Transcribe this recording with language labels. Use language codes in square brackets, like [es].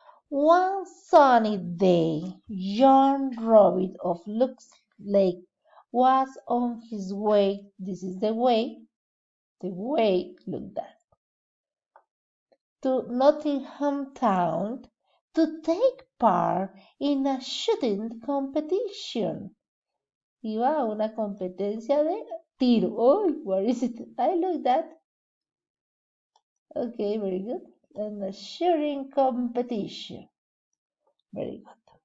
[en] One sunny day, young Robin of Lux Lake was on his way. This is the way, look that, to Nottingham Town to take part in a shooting competition. [es] Iba a una competencia de tiro. [en] Oh, what is it? I like that. Okay, very good. And a shooting competition. Very good.